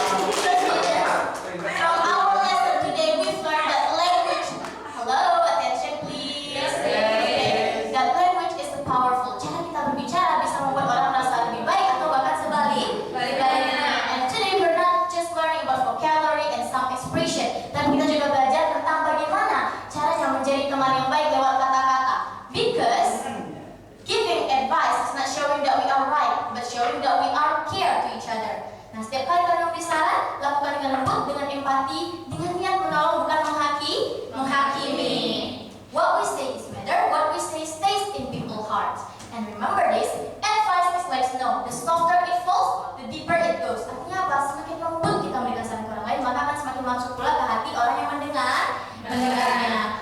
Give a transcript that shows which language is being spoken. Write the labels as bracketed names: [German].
[English] From our lesson today, we've learned that language. Hello, attention please. That language is powerful. [Indonesian] Cara kita berbicara bisa membuat orang merasa lebih baik atau bahkan sebaliknya. [English] And today we're not just learning about vocabulary and some expression, [Indonesian] tapi kita juga belajar tentang bagaimana caranya menjadi teman yang baik lewat kata-kata. [English] Because giving advice is not showing that we are right, but showing that we are care to each other. [Indonesian] Nah, setiap kali kalian memberi saran, lakukan dengan lembut, dengan empati, dengan niat menolong, bukan menghakimi. [English] What we say is better, what we say stays in people's hearts. And remember this, advice is like snow. The softer it falls, the deeper it goes. [Indonesian] Artinya apa? Semakin lembut kita memberikan saran ke orang lain, maka akan semakin masuk pula ke hati orang yang mendengarnya.